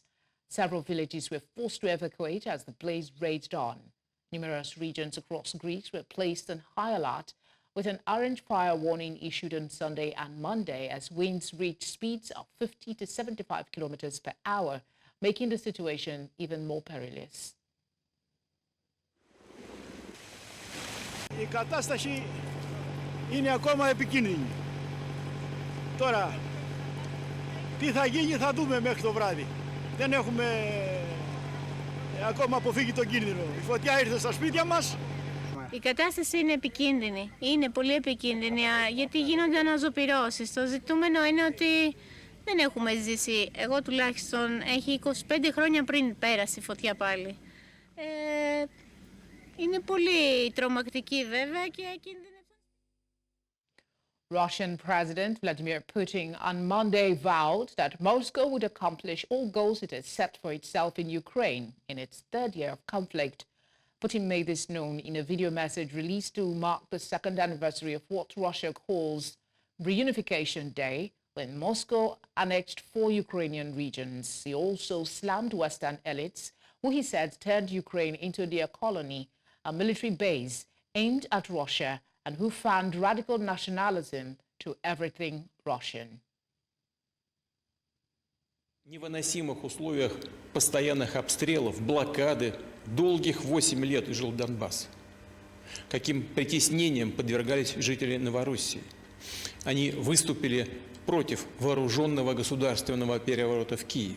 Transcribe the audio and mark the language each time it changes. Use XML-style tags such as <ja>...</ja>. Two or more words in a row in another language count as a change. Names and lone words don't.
<el>Several villages were forced to evacuate as the blaze raged on. Numerous regions across Greece were placed on high alert, with an orange fire warning issued on Sunday and Monday as winds reached speeds of 50 to 75 kilometers per hour, making the situation even more perilous. Η κατάσταση είναι ακόμα επικίνδυνη. Τώρα, τι θα γίνει θα δούμε μέχρι το βράδυ. Δεν έχουμε ακόμα αποφύγει τον κίνδυνο. Η φωτιά ήρθε στα σπίτια μας. Η κατάσταση είναι επικίνδυνη. Είναι πολύ επικίνδυνη γιατί γίνονται αναζωπυρώσεις. Το ζητούμενο είναι ότι δεν έχουμε ζήσει. Εγώ τουλάχιστον έχει 25 χρόνια πριν πέρασε η φωτιά πάλι. Είναι πολύ τρομακτική βέβαια και κινδυνεύει.</el> <en>Russian President Vladimir Putin on Monday vowed that Moscow would accomplish all goals it has set for itself in Ukraine in its 3rd year of conflict. Putin made this known in a video message released to mark the 2nd anniversary of what Russia calls Reunification Day, when Moscow annexed 4 Ukrainian regions. He also slammed Western elites, who he said turned Ukraine into their colony, a military base aimed at Russia, and who found radical nationalism to everything Russian.</en> <ru>В невыносимых условиях постоянных обстрелов, блокады, долгих 8 лет жил Донбасс. Каким притеснением подвергались жители Новороссии. Они выступили против вооруженного государственного переворота в Киеве.</ru>